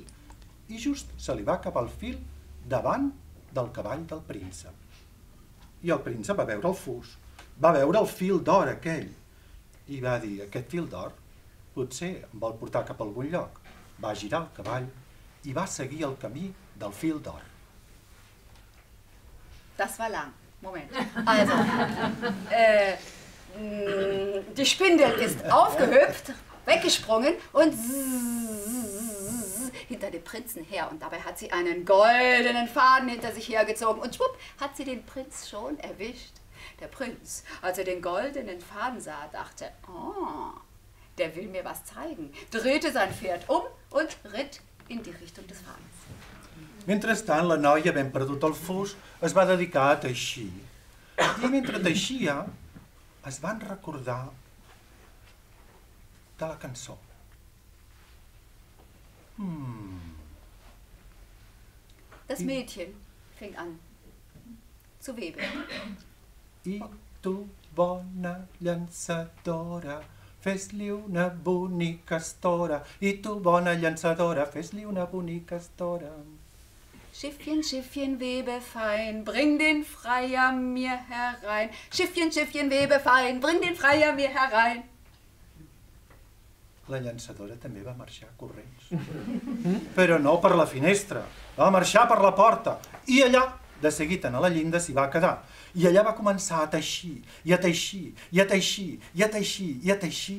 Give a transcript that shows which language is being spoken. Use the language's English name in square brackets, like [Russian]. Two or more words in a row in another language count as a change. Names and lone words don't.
[Catalan] I just se li va acabar el fil davant del cavall del príncep. I el príncep va veure el fus, va veure el fil d'or aquell i va dir, aquest fil d'or potser em vol portar cap a algun lloc. Va girar el cavall i va seguir el camí del fil d'or. [German] Das war lang. Moment. Also, die Spindel ist aufgehüpft, weggesprungen und hinter dem Prinzen her. Und dabei hat sie einen goldenen Faden hinter sich hergezogen. Und schwupp, hat sie den Prinz schon erwischt. Der Prinz, als er den goldenen Faden sah, dachte, oh, der will mir was zeigen. Drehte sein Pferd um und ritt in die Richtung des Fadens. [Catalan] Mentrestant, la noia, ben perdut el fus, es va dedicar a teixir. I mentre teixia, es van recordar de la cançó. [German] Das Mädchen fing an zu webeln. [Catalan] I tu, bona llançadora, fes-li una bonica estora. I tu, bona llançadora, fes-li una bonica estora. [German] Schiffchen, Schiffchen, webe fein, bring den Freier mir herein. Schiffchen, Schiffchen, webe fein, bring den Freier mir herein. [Catalan] La llançadora també va marxar corrents. Però no per la finestra, va marxar per la porta. I allà, de seguida, a la llinda s'hi va quedar. I allà va començar a teixir, i a teixir, i a teixir, i a teixir, i a teixir.